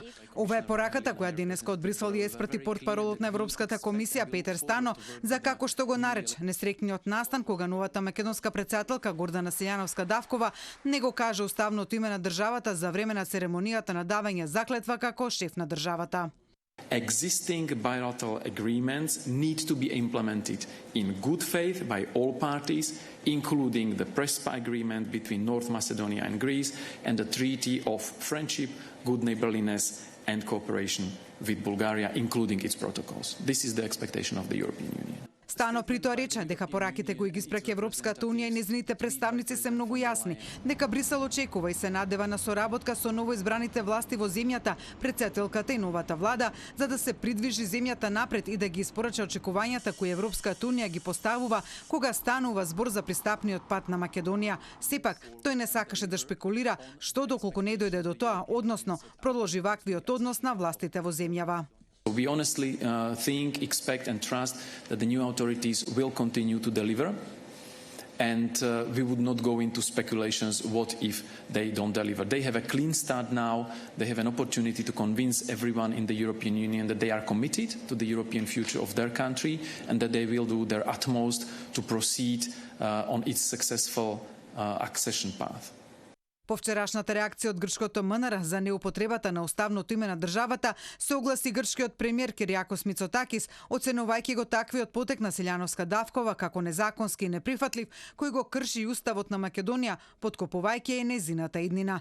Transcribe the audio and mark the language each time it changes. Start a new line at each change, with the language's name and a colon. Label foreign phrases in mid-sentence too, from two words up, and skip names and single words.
Macedonian: Ова е пораката која денеска од Брисел ја испрати портпаролот на Европската комисија Петер Стано за како што го нарече несреќниот настан кога новата македонска председателка Гордана Силјановска-Давкова не го каже уставното име на државата за време на церемонијата на давање заклетва како шеф на државата.
English: Existing bilateral agreements need to be implemented in good faith by all parties, including the Prespa agreement between North Macedonia and Greece and the Treaty of Friendship, Good Neighbourliness and Cooperation with Bulgaria, including its protocols. This is the expectation of the European Union.
Macedonian: Стано при тоа рече дека пораките кои ги испраќа Европската унија и нејзините представници се многу јасни, дека Брисел очекува и се надева на соработка со новоизбраните власти во земјата, председателката и новата влада, за да се придвижи земјата напред и да ги испорача очекувањата кои Европската унија ги поставува кога станува збор за пристапниот пат на Македонија. Сепак, тој не сакаше да шпекулира што доколку не дојде до тоа, односно продолжи ваквиот однос на властите во земјава.
English: We honestly think, expect and trust that the new authorities will continue to deliver, and we would not go into speculations what if they don't deliver. They have a clean start now. They have an opportunity to convince everyone in the European Union that they are committed to the European future of their country and that they will do their utmost to proceed on its successful accession path.
Macedonian: По вчерашната реакција од грчкото МНР за неупотребата на уставното име на државата, се огласи грчкиот премиер Кириакос Мицотакис, оценувајќи го таквиот потек на Силјановска-Давкова како незаконски и неприфатлив, кој го крши и уставот на Македонија, подкопувајќи и незината иднина.